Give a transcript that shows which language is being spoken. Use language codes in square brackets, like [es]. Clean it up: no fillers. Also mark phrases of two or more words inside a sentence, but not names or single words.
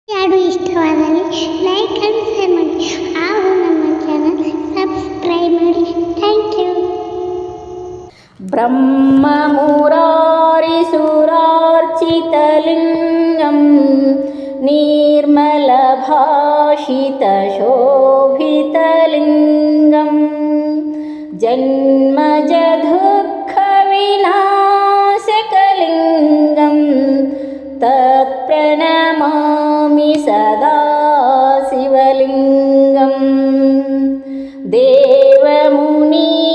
[kn] ಯಾರು ಇಷ್ಟವಾದಲ್ಲಿ [en] like and share [kn] ಮಾಡಿ ಹಾಗೂ ನಮ್ಮ ಚಾನಲ್ ಸಬ್ಸ್ಕ್ರೈಬ್ ಮಾಡಿ. [en] thank you. [sa] ಬ್ರಹ್ಮ ಮುರಾರಿ ಸುರಾರ್ಚಿತಲಿಂಗಂ ನಿರ್ಮಲ ಭಾಷಿತ ಶೋಭಿತಲಿಂಗಂ ಜನ್ಮಜ ದುಃಖ ವಿನಾಶಕಲಿಂಗಂ ತತ್ಪ್ರಣಮಾಮಿ ಸದಾ ಶಿವಲಿಂಗಂ ದೇವಮುನಿ